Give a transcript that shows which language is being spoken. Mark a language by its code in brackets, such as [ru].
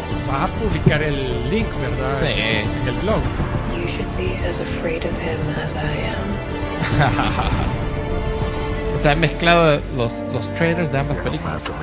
[es] Vas a publicar el link, ¿verdad? Sí. El blog. [en] You should be as afraid of him as I am. [es] O sea, han mezclado los trailers de ambas películas.